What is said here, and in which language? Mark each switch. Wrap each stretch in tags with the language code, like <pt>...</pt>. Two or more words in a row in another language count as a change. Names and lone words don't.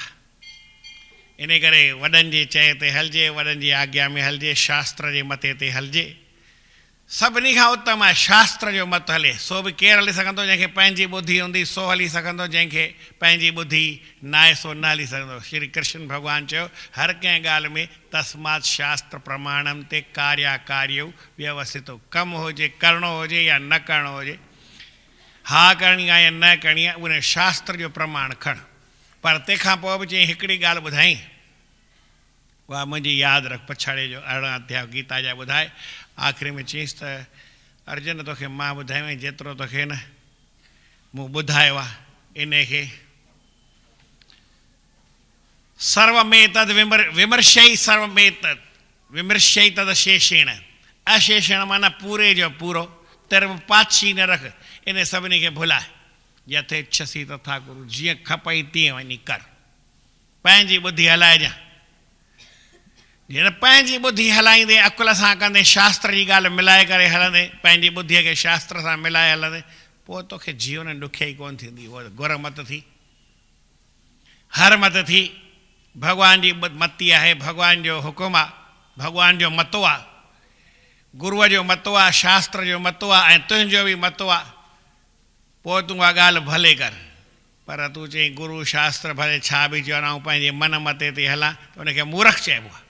<sd>इन करे वॾनि जे चए ते हलिजे, वॾनि जी आज्ञा में हलिजे, शास्त्र जे मते ते हलिजे। सभिनी खां उत्तम आहे शास्त्र जो मत हले। सो बि केरु हली सघंदो जंहिंखे पंहिंजी ॿुधी हूंदी, सो हली सघंदो। जंहिंखे पंहिंजी ॿुधी न आहे सो न हली सघंदो। श्री कृष्ण भॻवानु चयो हर कंहिं ॻाल्हि में</sd> <sa>तस्मात शास्त्र प्रमाणम ते कार्या कार्यो व्यवस्थितो।</sa> <sd>कमु हुजे, करिणो हुजे या न करिणो हुजे, हाँ करणी आहे या न करणी आहे उन शास्त्र जो प्रमाण खण। पर तंहिंखां पोइ बि चई हिकिड़ी ॻाल्हि ॿुधाई, उहा मुंहिंजी यादि रख। पछाड़े जो 18 अध्याय गीता जा ॿुधाए, आख़िरी में चईंसि त अर्जुन तोखे मां ॿुधायो जेतिरो तोखे न मूं ॿुधायो आहे इन खे</sd> <sa>सर्वमेतद विमर्शई सर्वमेतद विमर्शई तद शेषेण अशेषण</sa> <sd>माना पूरे जो पूरो, तेरे पाछी न रख, इन सभिनी खे भुलाए।</sd> <sa>यथेच्छसी तथा कुरु,</sa> <sd>जीअं खपई तीअं वञी कर, पंहिंजी ॿुधी हलाइजांइ। जीअं पंहिंजी ॿुधी हलाईंदे अकुल सां कंदे शास्त्र जी ॻाल्हि मिलाए करे हलंदे, पंहिंजी ॿुधीअ खे शास्त्र सां मिलाए हलंदे, पोइ तोखे जीवन ॾुखियाई कोन थींदी। उहा गुर मत थी, हर मत थी। भॻवान जी मती आहे, भॻवान जो हुकुम आहे, भॻवान जो मतो आहे, गुरूअ जो मतो आहे, शास्त्र जो मतो आहे ऐं तुंहिंजो बि मतो आहे। पोइ तूं उहा ॻाल्हि भले कर। पर तूं चई गुरू शास्त्र भले छा बि चवनि, ऐं पंहिंजे मन मते ते हलां, त उनखे मूर्ख चइबो आहे।</sd>